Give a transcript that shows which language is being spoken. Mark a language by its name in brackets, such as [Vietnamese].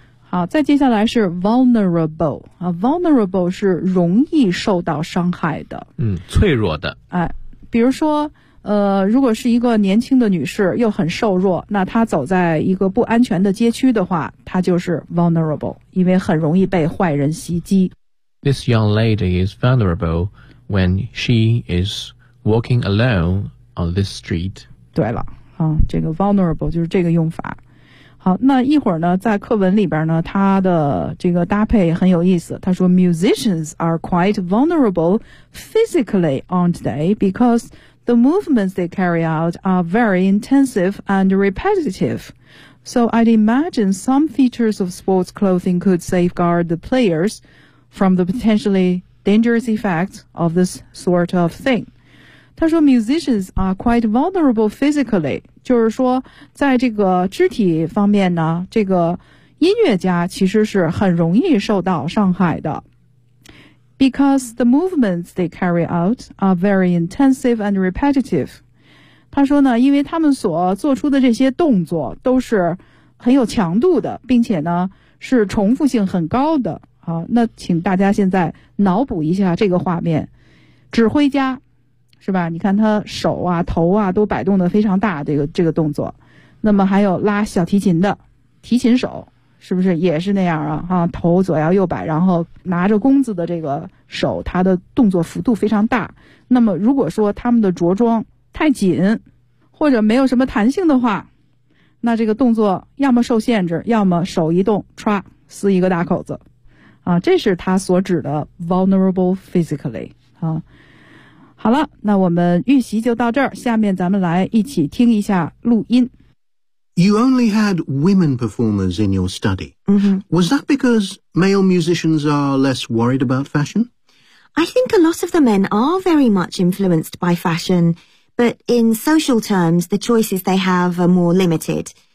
[Chinese] 好，再接下来是 vulnerable、vulnerable 是容易受到伤害的，脆弱的。哎，比如说如果是一个年轻的女士又很瘦弱，那她走在一个不安全的街区的话，她就是 vulnerable， 因为很容易被坏人袭击。 [English] This young lady is vulnerable when she is walking alone on this street。 [Chinese] 对了、这个 vulnerable 就是这个用法。好，那一会儿呢在课文里边呢，他的这个搭配很有意思。他说 [English] musicians are quite vulnerable physically, aren't they? Because the movements they carry out are very intensive and repetitive. So I'd imagine some features of sports clothing could safeguard the players from the potentially dangerous effects of this sort of thing. [Chinese] 他说 [English] musicians are quite vulnerable physically， [Chinese] 就是说在这个肢体方面呢，这个音乐家其实是很容易受到伤害的。 [English] Because the movements they carry out are very intensive and repetitive. [Chinese] 他说呢，因为他们所做出的这些动作都是很有强度的，并且呢是重复性很高的。好，那请大家现在脑补一下这个画面。指挥家，是吧？你看他手啊、头啊都摆动得非常大，这个动作。那么还有拉小提琴的提琴手。是不是也是那样啊？啊，头左摇右摆，然后拿着弓子的这个手，他的动作幅度非常大。那么如果说他们的着装太紧，或者没有什么弹性的话，那这个动作要么受限制，要么手一动，唰，撕一个大口子。啊，这是他所指的 vulnerable physically。啊，好了，那我们预习就到这儿，下面咱们来一起听一下录音。 [English] You only had women performers in your study. Mm-hmm. Was that because male musicians are less worried about fashion? I think a lot of the men are very much influenced by fashion, but in social terms, the choices they have are more limited.